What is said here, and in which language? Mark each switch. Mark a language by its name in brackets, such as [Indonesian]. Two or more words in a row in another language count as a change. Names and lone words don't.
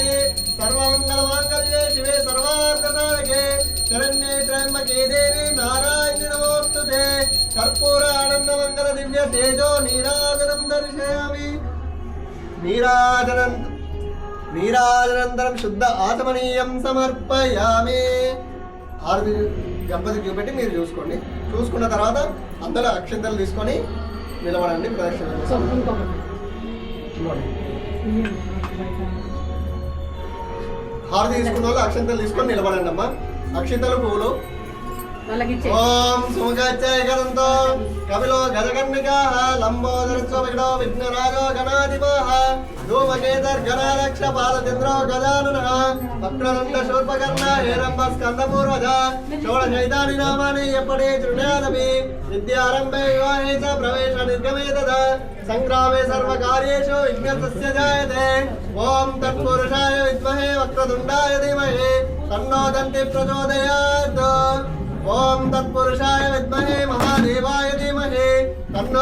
[Sanskrit] सर्वमङ्गलमाङ्गल्ये शिवे सर्वार्थसाधके शरण्ये त्र्यम्बके देवी नारायणि नमोऽस्तुते. कर्पूर आनन्दमङ्गल दिव्य तेजो नीराजनं दर्शयामि. नीराजनन्तरं शुद्ध आचमनीयं समर्पयामि. [Telugu] ఆరు గణపతికి చూపెట్టి మీరు చూసుకోండి. చూసుకున్న తర్వాత అందులో అక్షంతలు తీసుకొని నిలబడండి. ప్రదక్షిణ హారతి తీసుకున్న వాళ్ళు అక్షంతలు తీసుకొని నిలబడండి అమ్మా. అక్షంతలు పువ్వులు. [Sanskrit] ఓం సుముఖాచార్యంతో కపిలో గజకర్ణికా లంబోదరస్వ విఘ్నరాజో గణాధిప धूमकेतर्गणारक्ष बालचन्द्रो गजाननः वक्रदण्ड शूर्पकर्ण हेरम्ब स्कन्दपूर्वज षोडशैतानि नामानि यपडे तृणादपि विद्यारम्भे विवाहे च प्रवेश निर्गमे तदा संग्रामे सर्वकार्येषु विघ्नस्य जायते ओम तत्पुरुषाय विद्महे वक्रतुण्डाय धीमहि तन्नो दन्ति प्रचोदयात् ओम तत्पुरुषाय विद्महे महादेवाय धीमहि तन्नो